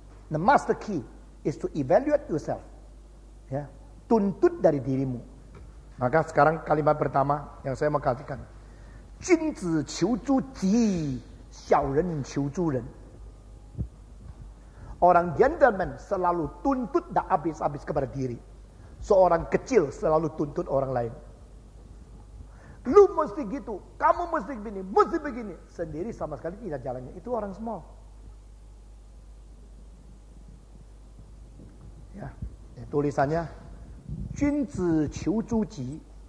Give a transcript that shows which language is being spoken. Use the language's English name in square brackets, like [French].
[English] The master key is to evaluate yourself. [Indonesian] Ya, tuntut dari dirimu. Maka sekarang kalimat pertama yang saya mau katakan. [Chinese] 君子求诸己，小人求诸人。 [Indonesian] Orang gentleman selalu tuntut tak habis-habis kepada diri. Seorang kecil selalu tuntut orang lain. Lu mesti gitu, kamu mesti begini. Sendiri sama sekali tidak jalannya. Itu orang small. Ya, tulisannya [Chinese] 君子求诸己.